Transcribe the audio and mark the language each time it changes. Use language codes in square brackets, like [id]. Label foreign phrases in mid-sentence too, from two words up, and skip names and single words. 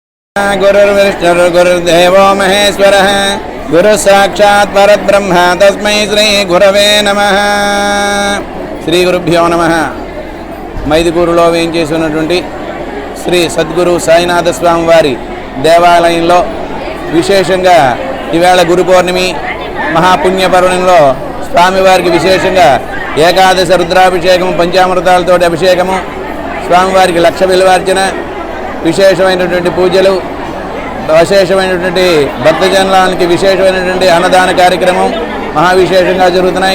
[sa] गुरुर्विष्णुर्गुरुर्देवो महेश्वरः गुरुः साक्षात् परब्रह्म तस्मै श्री गुरवे नमः। శ్రీ గురుభ్యో నమః। [te] మైదుకూరులో వేయించేసినటువంటి శ్రీ సద్గురు సాయినాథ స్వామి వారి దేవాలయంలో విశేషంగా ఈవేళ గురు పౌర్ణమి మహాపుణ్యపర్వణంలో స్వామివారికి విశేషంగా ఏకాదశ రుద్రాభిషేకము పంచామృతాలతో అభిషేకము, స్వామివారికి లక్ష బిల్వార్చన, విశేషమైనటువంటి పూజలు, విశేషమైనటువంటి భక్తజనానికి విశేషమైనటువంటి అన్నదాన కార్యక్రమం మహావిశేషంగా జరుగుతున్నాయి.